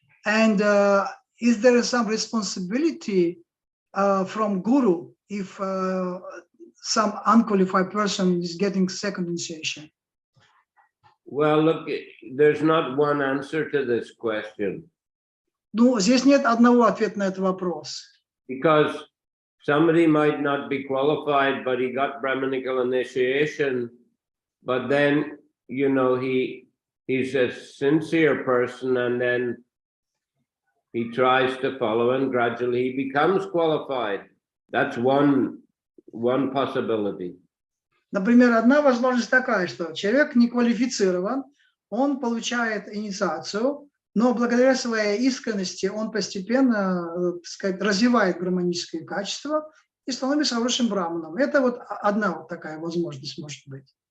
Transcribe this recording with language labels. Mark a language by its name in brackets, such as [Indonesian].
[English] And is there some responsibility from Guru if some unqualified person is getting second initiation? Well, look, there's not one answer to this question. [Russian] Ну, здесь нет одного ответа на этот вопрос. [English] Because somebody might not be qualified, but he got Brahmanical initiation, but then, he's a sincere person, and then he tries to follow, and gradually he becomes qualified. That's one possibility. [Russian] Например, одна возможность такая, что человек не квалифицирован, он получает инициацию, но благодаря своей искренности он постепенно, так сказать, развивает гармонические качества, и становится хорошим браманом. Это вот одна вот такая возможность может быть.